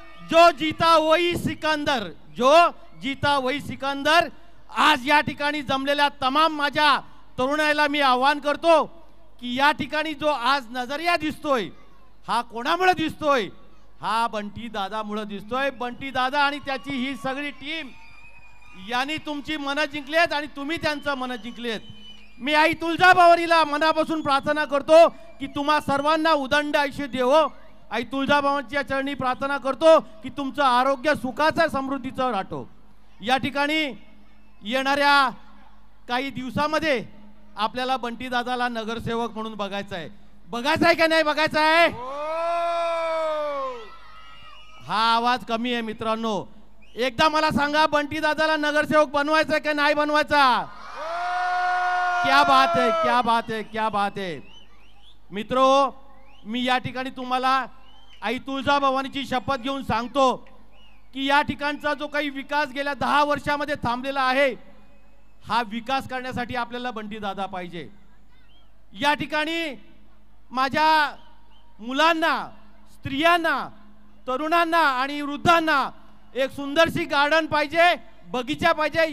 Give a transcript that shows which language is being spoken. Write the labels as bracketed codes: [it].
[hi] जो जीता वही सिकंदर, जो जीता वही सिकंदर। [mr] आज या ठिकाणी जमलेल्या तमाम माझ्या तरुणाईला मी आवाहन करतो की या ठिकाणी जो आज नजरिया दिसतोय हा कोणामुळे दिसतोय? हा बंटी दादामुळे दिसतोय। बंटी दादा आणि त्याची ही सगळी टीम यांनी तुमची मन जिंकलीत आणि तुम्ही त्यांचं मन जिंकलीत। मी आई तुळजाभवानीला मनापासून प्रार्थना करतो की तुम्हा सर्वांना उदंड आयुष्य देवो। आई तुळजाभवानीच्या चरणी प्रार्थना करतो की तुमचं आरोग्य सुखाचं समृद्धीचं राहतो। या ठिकाणी येणाऱ्या काही दिवसामध्ये आपल्याला बंटी दादाला नगरसेवक म्हणून बघायचं आहे। बघायचं आहे का नाही बघायचं आहे? हा आवाज कमी आहे मित्रांनो। एकदा मला सांगा, बंटी दादाला नगरसेवक बनवायचं आहे का नाही बनवायचा? [hi] क्या बात है, क्या बात है, क्या बात है। [mr] मित्रो, मी या ठिकाणी तुम्हाला आई तुळजाभवानीची शपथ घेऊन सांगतो की या ठिकाणचा जो काही विकास गेल्या 10 वर्षामध्ये थांबलेला आहे, हा विकास करण्यासाठी आपल्याला बंटी दादा पाहिजे। या ठिकाणी माझ्या मुलांना, स्त्रियांना, तरुणांना आणि वृद्धांना एक सुंदरशी गार्डन पाहिजे, बगीचा पाहिजे।